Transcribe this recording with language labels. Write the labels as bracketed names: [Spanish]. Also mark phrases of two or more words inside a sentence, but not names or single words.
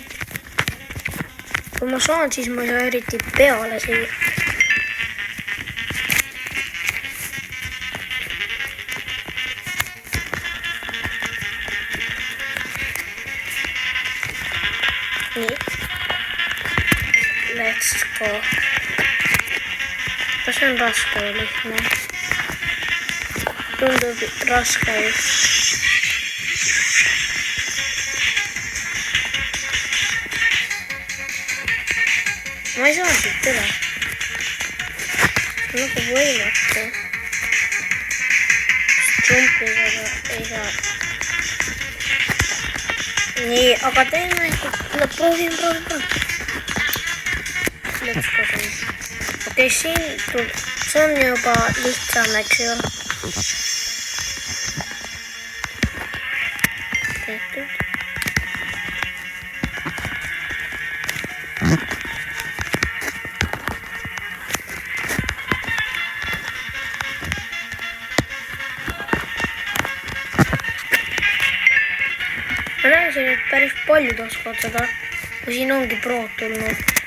[Estonian] Kui ma saan, siis ma ei saa eriti peale siia. Nii. [English] Let's go. [Estonian] Kas see on raske või lihtne? Tundub raske just. Ma ei saa siit üle. See on nagu võimatu. Jumpiga ei saa. Nii, aga teeme. Proovin. [English] Let's go siin. [Estonian] Okei, siin tuleb. See on juba lihtsam, eks ju. Tehtud. Ma näen, et päris paljud oskavad seda, kui siin ongi prood tulnud.